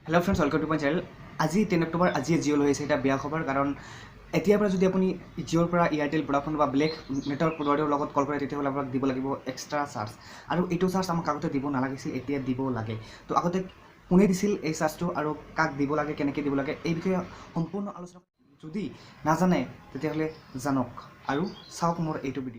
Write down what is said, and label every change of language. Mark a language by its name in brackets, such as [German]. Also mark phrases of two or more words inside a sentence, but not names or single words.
[English] Hello friends welcome to my channel. [Hindi] आज 10 अक्टोबर आज जिओ लो [Assamese] এটা বেয়া খবৰ কাৰণ এতিয়াৰ পৰা যদি আপুনি জিঅ'ৰ পৰা এয়াৰটেল ভোডাফোন বা ব্লেক [English] network providerৰ [Assamese] লগত কল কৰে তেতিয়াহ'লে আপোনাক দিব লাগিব [English] extra charge [Assamese] আৰু এইটো চাৰ্জ আমাক আগতে দিব নালাগিছিল এতিয়া দিব লাগে। তো আগতে কোনে দিছিল এই চাৰ্জটো আৰু কাক দিব লাগে কেনেকৈ দিব লাগে এই বিষয়ে সম্পূৰ্ণ আলোচনা যদি নাজানে তেতিয়াহ'লে জানক আৰু চাওক মোৰ এইটো ভিডিঅ'।